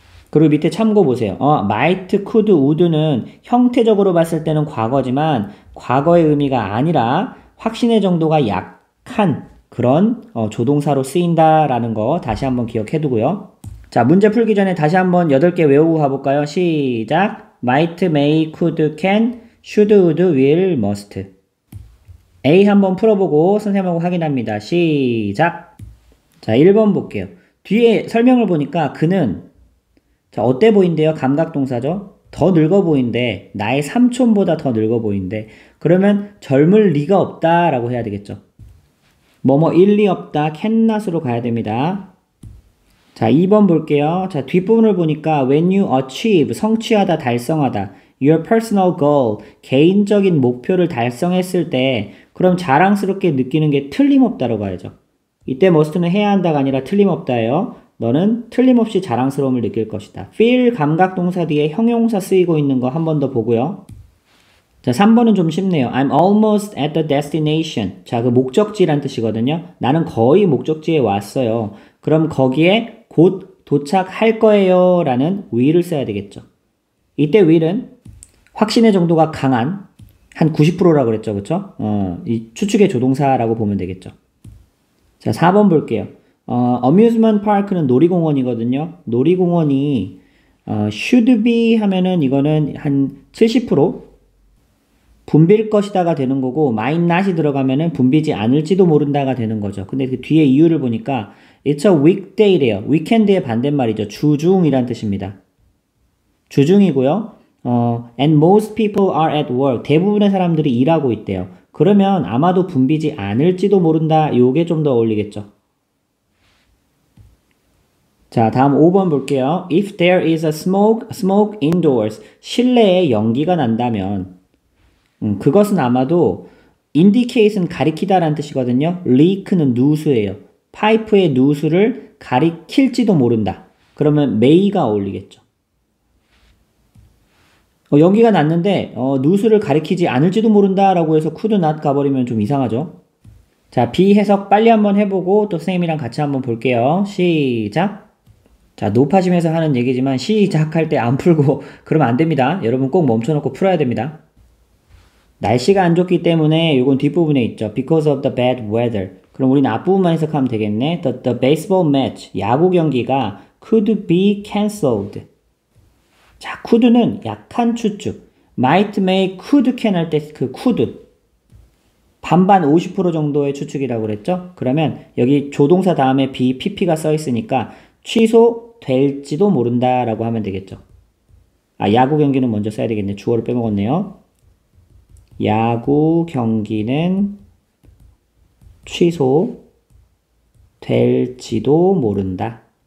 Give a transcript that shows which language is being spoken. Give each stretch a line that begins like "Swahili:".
Korean: 그리고 밑에 참고 보세요. might, could, would는 형태적으로 봤을 때는 과거지만 과거의 의미가 아니라 확신의 정도가 약한 그런 조동사로 쓰인다라는 거 다시 한번 기억해 두고요. 자, 문제 풀기 전에 다시 한번 8개 외우고 가볼까요? 시작!
English: might, may, could, can, should, would, will, must.
Korean: A 한번 풀어보고 선생님하고 확인합니다. 시작! 자, 1번 볼게요. 뒤에 설명을 보니까 그는 자, 어때 보인대요? 감각동사죠? 더 늙어 보인대. 나의 삼촌보다 더 늙어 보인대. 그러면 젊을 리가 없다라고 해야 되겠죠. 뭐뭐 일리 없다. cannot으로 가야 됩니다. 자, 2번 볼게요.
English: 자, 뒷부분을 보니까 when you achieve,
Korean: 성취하다, 달성하다.
English: your personal goal,
Korean: 개인적인 목표를 달성했을 때 그럼 자랑스럽게 느끼는 게 틀림없다라고 하죠. 이때 must는 해야 한다가 아니라 틀림없다예요. 너는 틀림없이 자랑스러움을 느낄 것이다. feel 감각동사 뒤에 형용사 쓰이고 있는 거 한 번 더 보고요. 자, 3번은 좀 쉽네요.
English: I'm almost at the destination.
Korean: 자, 그 목적지란 뜻이거든요. 나는 거의 목적지에 왔어요. 그럼 거기에 곧 도착할 거예요 라는 will을 써야 되겠죠. 이때 will은 확신의 정도가 강한 한 90%라고 그랬죠. 그쵸? 이 추측의 조동사라고 보면 되겠죠. 자, 4번 볼게요. amusement park는 놀이공원이거든요. 놀이공원이 should be 하면은 이거는 한 70% 붐빌 것이다가 되는 거고 might not이 들어가면은 붐비지 않을지도 모른다가 되는 거죠. 근데 그 뒤에 이유를 보니까
English: it's a weekday
Korean: 래요. weekend의 반대말이죠. 주중이란 뜻입니다. 주중이고요.
English: and most people are at work.
Korean: 대부분의 사람들이 일하고 있대요. 그러면 아마도 붐비지 않을지도 모른다. 요게 좀 더 어울리겠죠. 자, 다음 5번 볼게요.
English: If there is a smoke indoors.
Korean: 실내에 연기가 난다면 그것은 아마도 indicate은 가리키다라는 뜻이거든요. leak는 누수예요. 파이프의 누수를 가리킬지도 모른다. 그러면 may가 어울리겠죠. 연기가 났는데 누수를 가리키지 않을지도 모른다라고 해서 could not 가버리면 좀 이상하죠. 자, B 해석 빨리 한번 해보고 또 선생님이랑 같이 한번 볼게요. 시작! 자, 높아지면서 하는 얘기지만 시작할 때 안 풀고 그러면 안 됩니다. 여러분 꼭 멈춰놓고 풀어야 됩니다. 날씨가 안 좋기 때문에 이건 뒷부분에 있죠.
English: Because of the bad weather.
Korean: 그럼 우리는 앞부분만 해석하면 되겠네.
English: The baseball match,
Korean: 야구 경기가
English: could be cancelled.
Korean: 자, could는 약한 추측. might, may, could, can 할 때 그 could. 반반 50% 정도의 추측이라고 그랬죠? 그러면 여기 조동사 다음에 be, pp가 써 있으니까 취소될지도 모른다라고 하면 되겠죠. 아, 야구 경기는 먼저 써야 되겠네. 주어를 빼먹었네요. 야구 경기는 취소될지도 모른다.